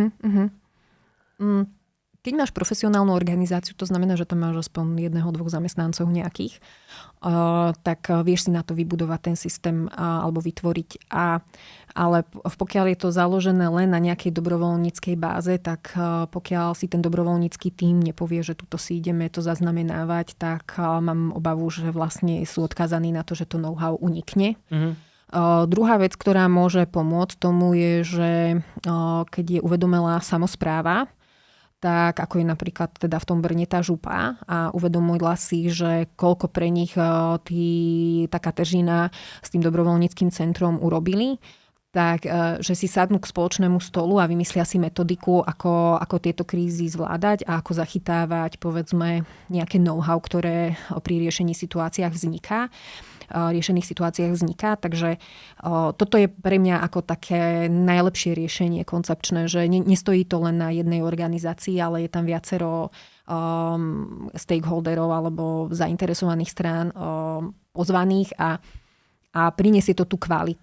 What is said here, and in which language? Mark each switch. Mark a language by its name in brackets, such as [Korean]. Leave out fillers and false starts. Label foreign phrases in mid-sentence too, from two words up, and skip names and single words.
[Slovak] Keď máš profesionálnu organizáciu, to znamená, že tam máš aspoň 1-2 zamestnancov nejakých, tak vieš si na to vybudovať ten systém alebo vytvoriť. Ale pokiaľ je to založené len na nejakej dobrovoľníckej báze, tak pokiaľ si ten dobrovoľnícky tím nepovie, že tuto si ideme to zaznamenávať, tak mám obavu, že vlastne sú odkázaní na to, že to know-how unikne. Druhá vec, ktorá môže pomôcť tomu je, že keď je uvedomelá samospráva, tak ako je napríklad teda v tom Brne tá župa a uvedomila si, že koľko pre nich tá Kateřina s tým dobrovoľníckym centrom urobili, tak že si sadnú k spoločnému stolu a vymyslia si metodiku, ako tieto krízy zvládať a ako zachytávať povedzme nejaké know-how, ktoré pri riešení riešených situáciách vzniká. Takže toto je pre mňa ako také najlepšie riešenie koncepčné, že nestojí to len na jednej organizácii, ale je tam viacero stakeholderov alebo zainteresovaných strán pozvaných a prinesie to tú kvalitu.